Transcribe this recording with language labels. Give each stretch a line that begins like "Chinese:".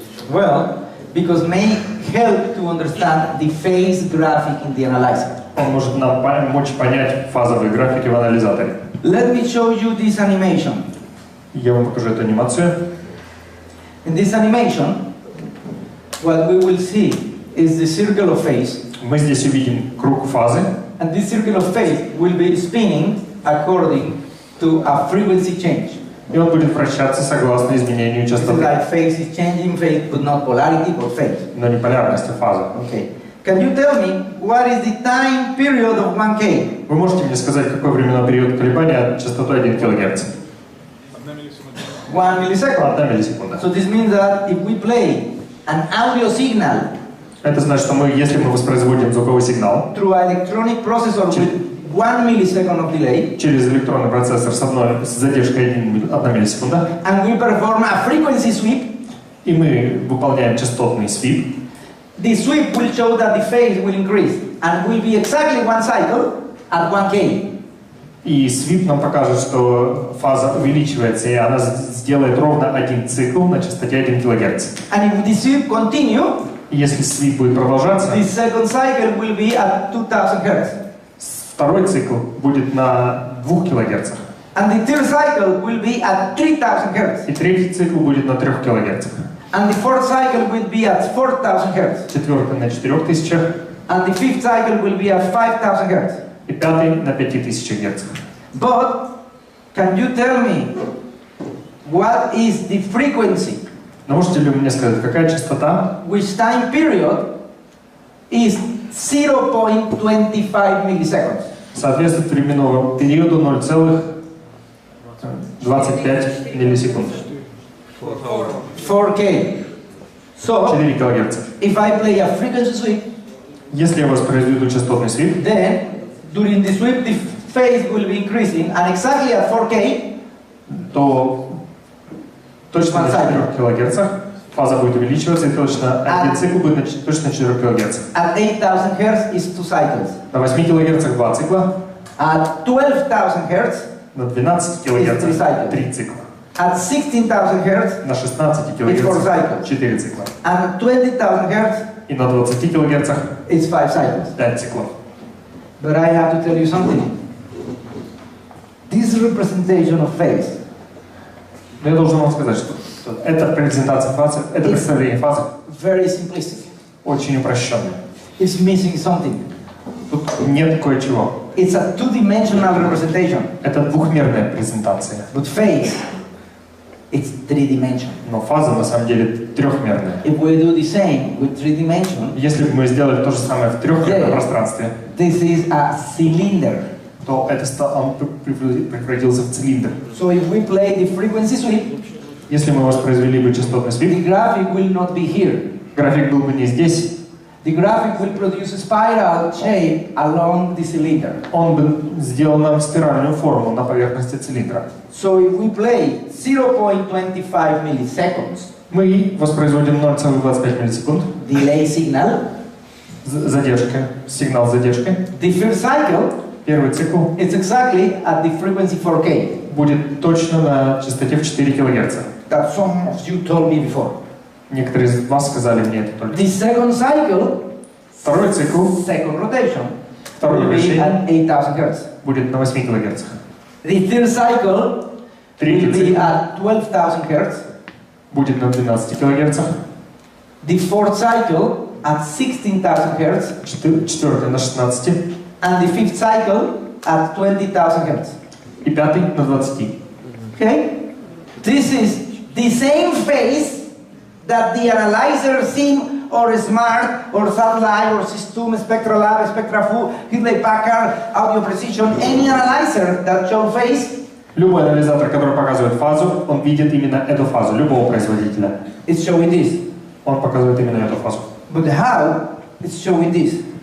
English: Well, because may help to understand the phase graphic in the analyzer.
Russian: Он может нам помочь понять фазовые графики в анализаторе.
English: Let me show you this animation.
Russian: Я вам покажу эту анимацию.
English: In this animation, what we will see is the circle of phase.
Russian: Мы здесь увидим круг фазы.
English: And this circle of phase will be spinning according to a frequency change.
Russian: И он будет вращаться согласно изменению
English: It's
Russian: частоты.
English: like phase is changing phase, but not polarity, but phase.
Russian: Но не полярность, а фаза.
English: Okay. Can you tell me what is the time period of 1K?
Russian: Вы можете мне сказать, какой временной период колебания частотой 1 кГц?
English: 1 millisecond.
Russian: 1 миллисекунда.
English: So this means that if we play an audio signal
Russian: Это значит, что если мы воспроизводим звуковой сигнал
English: through an electronic processor with 1 millisecond of delay,
Russian: через электронный процессор с задержкой 1 миллисекунда,
English: and we perform a frequency sweep,
Russian: и мы выполняем частотный свип,
English: the sweep will show that the phase will increase and will be exactly 1 cycle at 1K.
Russian: и свип нам покажет, что фаза увеличивается, и она сделает ровно 1 цикл на частоте 1 кГц.
English: And if the sweep continue,
Russian: И если свип будет продолжаться,
English: the second cycle will be at 2000 Hz.
Russian: второй цикл будет на 2 кГц,
English: And the third cycle will be at 3000 Hz.
Russian: и третий цикл будет на 3 кГц,
English: And the fourth cycle will be at 4000 Hz.
Russian: четвертый на 4000,
English: And the fifth cycle will be at 5000 Hz.
Russian: и пятый на 5000 Гц.
English: But, can you tell me what is the frequency?
Russian: Но можете ли вы мне сказать, какая частота,
English: Which time period is 0.25 milliseconds?
Russian: соответствует временному периоду 0,25 миллисекунд?
English: 4K. So,
Russian: 4 кГц.
English: if I play a frequency sweep,
Russian: Если я воспроизведу частотный свип,
English: then during the sweep the phase will be increasing, and exactly at 4K,
Russian: то точно на 4 кГц фаза будет увеличиваться, и точно один цикл будет точно на 4 кГц.
English: at 8000 Hz is 2 cycles.
Russian: На 8 кГц 2 цикла,
English: At 12,000 Hz,
Russian: на 12 кГц 3 цикла,
English: at 16,000 Hz,
Russian: на 16
English: It's four
Russian: кГц
English: cycles.
Russian: 4 цикла,
English: and at 20,000 Hz,
Russian: и на 20 кГц
English: it's 5 cycles.
Russian: 5 циклов.
English: But I have to tell you something. This representation of phase
Russian: Но я должен вам сказать, что эта презентация фазы, это представление фазы
English: very simplistic.
Russian: очень упрощенное.
English: It's missing something.
Russian: Тут нет кое-чего.
English: It's a two-dimensional representation.
Russian: Это двухмерная презентация.
English: But phase, it's three-dimensional.
Russian: Но фаза на самом деле трехмерная.
English: If we do the same with three-dimension,
Russian: Если бы мы сделали то же самое в трехмерном пространстве,
English: this is a cylinder.
Russian: то он превратился в цилиндр.
English: So if we play the frequency sweep,
Russian: Если мы воспроизвели бы частотный
English: the
Russian: свип,
English: graphic will not be here.
Russian: график был бы не здесь,
English: The graphic will produce a spiral shape along the cylinder.
Russian: он бы сделал нам спиральную форму на поверхности цилиндра.
English: So if we play 0.25 milliseconds
Russian: Мы воспроизводим 0,25 миллисекунд,
English: delay signal,
Russian: задержка, сигнал с задержкой.
English: the first cycle
Russian: Первый цикл
English: is exactly at the frequency 4K
Russian: будет точно на частоте в 4 кГц.
English: that some of you told me before.
Russian: Некоторые из вас сказали мне это только.
English: The second cycle,
Russian: Второй цикл,
English: second rotation,
Russian: второе
English: will be
Russian: вращение
English: at 8000 Hz.
Russian: будет на 8 кГц.
English: The third cycle
Russian: Третий
English: will be
Russian: цикл
English: at 12,000 Hz.
Russian: будет на 12 кГц.
English: The fourth cycle at 16,000 Hz.
Russian: Четвертый на 16.
English: And the fifth cycle at 20,000 Hz.
Russian: И пятый на 20.
English: Okay? This is the same phase that the analyzer SIM or SMART or Satellite or System, SpectraLab, SpectraFu, Hewlett-Packard, Audio Precision, any analyzer that shows phase,
Russian: Любой анализатор, который показывает фазу, он видит именно эту фазу, любого производителя.
English: it's showing this.
Russian: Он показывает именно эту фазу.
English: But how it's showing this?